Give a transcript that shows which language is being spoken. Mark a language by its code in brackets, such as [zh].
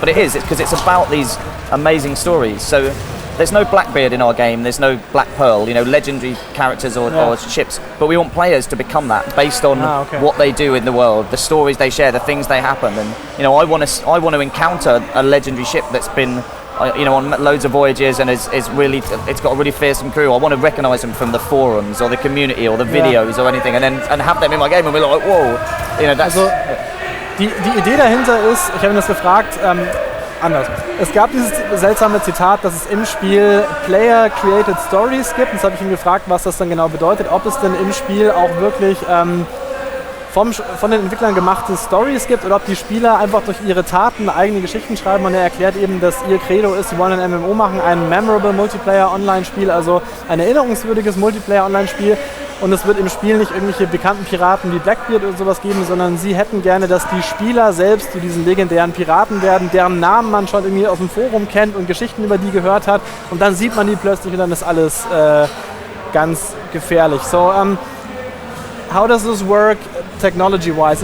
[en] But it's because it's about these amazing stories. So there's no Blackbeard in our game, there's no Black Pearl, legendary characters or ships, but we want players to become that based on what they do in the world, the stories they share, the things they happen. And I want to encounter a legendary ship that's been on loads of voyages and it's got a really fearsome crew. I want to recognise them from the forums or the community or the videos or anything, and have them in my game and be like, whoa, that's. [de] Also, die Idee dahinter ist, ich habe ihn das gefragt, anders. Es gab dieses seltsame Zitat, dass es im Spiel Player-Created Stories gibt. Und das habe ich ihn gefragt, was das dann genau bedeutet. Ob es denn im Spiel auch wirklich von den Entwicklern gemachte Stories gibt oder ob die Spieler einfach durch ihre Taten eigene Geschichten schreiben. Und er erklärt eben, dass ihr Credo ist, sie wollen ein MMO machen, ein Memorable Multiplayer Online-Spiel, also ein erinnerungswürdiges Multiplayer Online-Spiel. und es wird im Spiel nicht irgendwelche bekannten Piraten wie Blackbeard oder sowas geben, sondern sie hätten gerne, dass die Spieler selbst zu diesen legendären Piraten werden, deren Namen man schon irgendwie aus dem Forum kennt und Geschichten über die gehört hat und dann sieht man die plötzlich und dann ist alles ganz gefährlich. [en] So, how does this work technology-wise?